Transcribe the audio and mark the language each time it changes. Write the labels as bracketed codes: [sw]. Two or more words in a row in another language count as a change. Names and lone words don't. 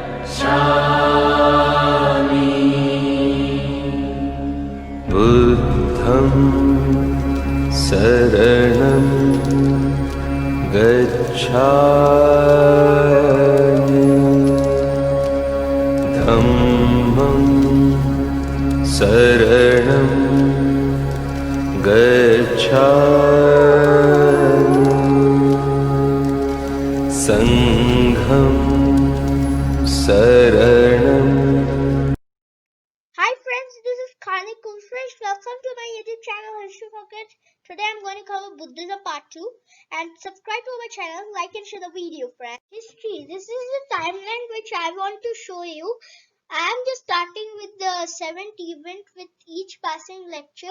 [pi] बुद्धं शरणं गच्छामि धम्मं शरणं गच्छामि संघं शरणं. [en] Hi friends, this is Karnik. Welcome to my YouTube channel History Pocket. Today I'm going to cover Buddhism Part 2 and subscribe to my channel, like and share the video friends. History, this is the timeline which I want to show you. I am just starting with the 7th event with each passing lecture.